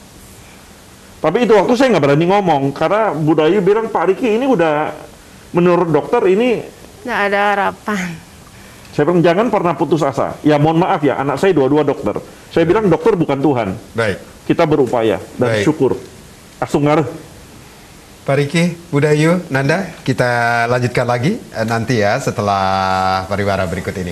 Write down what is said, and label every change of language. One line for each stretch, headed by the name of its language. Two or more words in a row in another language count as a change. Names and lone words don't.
Indonesian: Tapi itu waktu saya nggak berani ngomong karena Budayu bilang Pak Riki ini udah menurut dokter ini nggak ada harapan. Saya bilang jangan pernah putus asa. Ya mohon maaf ya, anak saya dua-dua dokter. Saya bilang dokter bukan Tuhan. Baik. Kita berupaya dan syukur. Asung ngaruh. Pak Riki, Budayu, Nanda, kita lanjutkan lagi nanti ya setelah pariwara berikut ini.